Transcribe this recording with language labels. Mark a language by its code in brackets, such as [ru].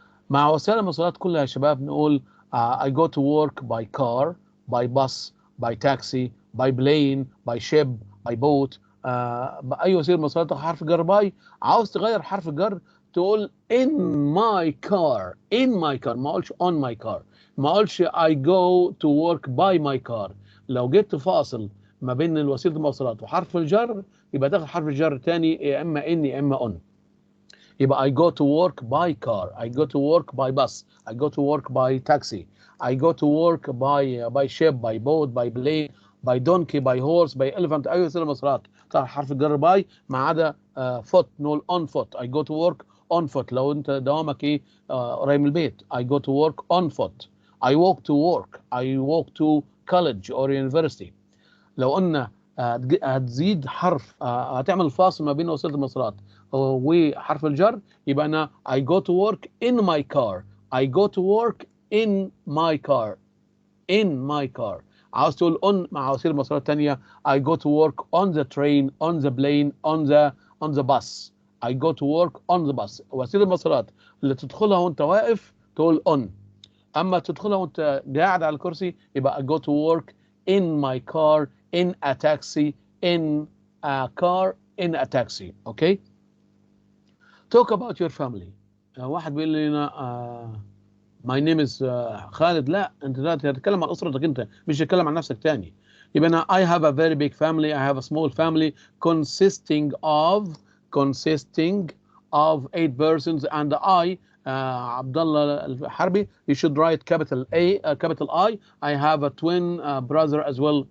[ar] مع وسائل المواصلات كلها يا شباب نقول [en] I go to work by car, by bus, by taxi, by plane, by ship, by boat. [ar] بأي وسيلة مواصلات حرف جر باي. عاوز تغير حرف الجر تقول [en] in my car. in my car، [ar] ما اقولش [en] on my car، ما اقولش I go to work by my car. [ar] لو جبت فاصل ما بين وسيلة المواصلات وحرف الجر يبقى تاخد حرف الجر تاني، يا اما in يا اما on. [en] يبقى I go to work by car, I go to work by bus, I go to work by taxi, I go to work by ship, by boat, by plane, by donkey, by horse, by elephant. [ar] أي وسيلة مواصلات طبعا حرف الجر باي ما عدا foot نقول on foot. [en] I go to work on foot [ar] لو أنت دوامك إيه قريب من البيت. [en] I go to work on foot. I walk to work. I walk to college or university. [ar] لو قلنا هتزيد حرف هتعمل فاصل ما بين وسيلة المواصلات وحرف الجر يبقى أنا [en] I go to work in my car. I go to work in my car. in my car. [ar] عاوز تقول [en] on [ar] مع وسيلة مواصلات تانية [en] I go to work on the train, on the plane, on the bus. I go to work on the bus. [ar] وسيلة المواصلات اللي تدخلها وانت واقف تقول [en] on. [ar] أما تدخلها وانت قاعد على الكرسي يبقى [en] I go to work in my car, in a taxi, in a car, in a taxi. Okay. Talk about your family. [ar] واحد بيقول لنا [en] my name is [ar] خالد. لا انت تتكلم عن اسرتك انت، مش تتكلم عن نفسك تاني. يبقى انا [en] I have a very big family. I have a small family consisting of 8 persons and I Abdullah al-Harbi. You should write capital A, capital I. I have a twin brother as well.